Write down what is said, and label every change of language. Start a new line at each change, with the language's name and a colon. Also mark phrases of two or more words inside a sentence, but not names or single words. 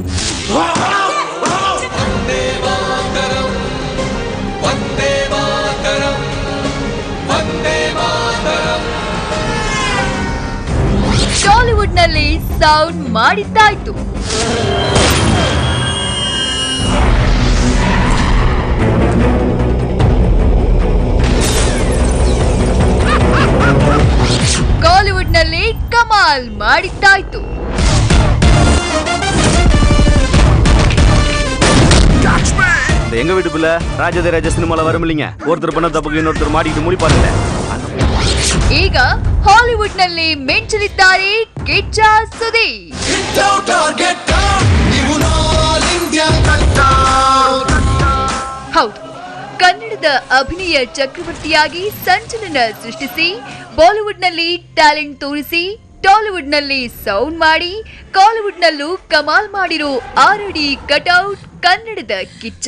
Kannada: ಟಾಲಿವುಡ್ ನಲ್ಲಿ ಸೌಂಡ್ ಮಾಡಿದ್ದಾಯ್ತು. ಕಾಲಿವುಡ್ ನಲ್ಲಿ ಕಮಾಲ್ ಮಾಡಿದ್ದಾಯ್ತು.
Tamil: எங்க வீட்டுக்குள்ள ராஜதேராஜ சினிமால வருமில்லைங்க, ஒருத்தர் பண்ண தப்புக்கு இன்னொருத்தர் மாட்டிட்டு முடி பாருங்க.
Kannada: ಈಗ ಹಾಲಿವುಡ್ ನಲ್ಲಿ ಮಿಂಚಲಿದ್ದಾರೆ ಕಿಚ್ಚ ಸುದೀಪ್. ಹೌದು, ಕನ್ನಡದ ಅಭಿನಯ ಚಕ್ರವರ್ತಿಯಾಗಿ ಸಂಚಲನ ಸೃಷ್ಟಿಸಿ ಬಾಲಿವುಡ್ ನಲ್ಲಿ ಟ್ಯಾಲೆಂಟ್ ತೋರಿಸಿ ಟಾಲಿವುಡ್ ನಲ್ಲಿ ಸೌಂಡ್ ಮಾಡಿ ಕಾಲಿವುಡ್ ನಲ್ಲೂ ಕಮಾಲ್ ಮಾಡಿರೋ 6 ಅಡಿ ಕಟೌಟ್ ಕನ್ನಡದ ಕಿಚ್ಚ.